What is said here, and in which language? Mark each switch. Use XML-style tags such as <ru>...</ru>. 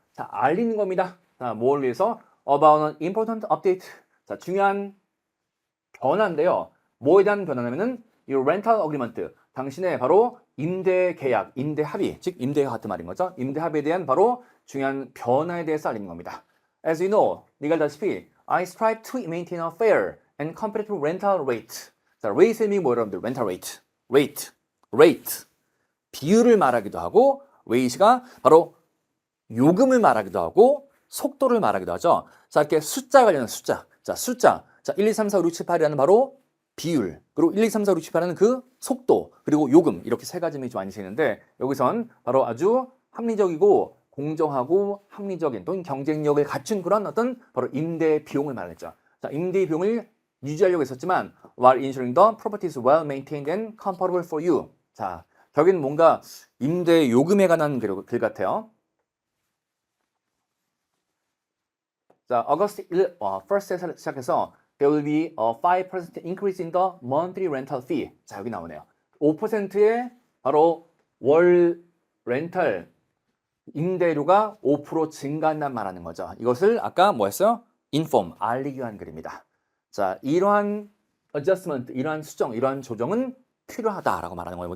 <ko>자, 알리는 겁니다. 자, 뭘 위해서? About an important update. 자, 중요한 변화인데요. 뭐에 대한 변화냐면은 your rental agreement. 당신의 바로 임대 계약, 임대 합의, 즉 임대와 같은 말인 거죠. 임대 합의에 대한 바로 중요한 변화에 대해서 알리는 겁니다.</ko> <en>As you know, 네가 알다시피 I strive to maintain a fair and competitive rental rate.</en> <ko>자, rate의 의미 뭐예요, 여러분들? rental rate. rate. 비율을 말하기도 하고 rate가 바로 요금을 말하기도 하고 속도를 말하기도 하죠. 자, 이렇게 숫자 관련된 숫자. 자, 숫자. 자, 1, 2, 3, 4, 5, 6, 7, 8이라는 바로 비율. 그리고 1, 2, 3, 4, 5, 6, 7, 8이라는 그 속도. 그리고 요금. 이렇게 세 가지 의미 좀 많이 쓰이는데 여기선 바로 아주 합리적이고 공정하고 합리적인 또는 경쟁력을 갖춘 그런 어떤 바로 임대 비용을 말했죠.</ko> <en>자, 임대 비용을 유지하려고 했었지만 while ensuring the property is well maintained and comfortable for you.</en> <ko>자, 결국엔 뭔가 임대 요금에 관한 글 같아요.</ko> <en>자, August 1일에 시작해서 there will be a 5% increase in the monthly rental fee.</en> <ko>자, 여기 나오네요. 5%의 바로 월 렌탈 임대료가 5% 증가한다는 말하는 거죠. 이것을 아까 뭐 했어요? inform, 알리기 위한 글입니다. 자, 이러한 adjustment, 이러한 수정, 이러한 조정은 필요하다라고 말하는 거예요.</ko>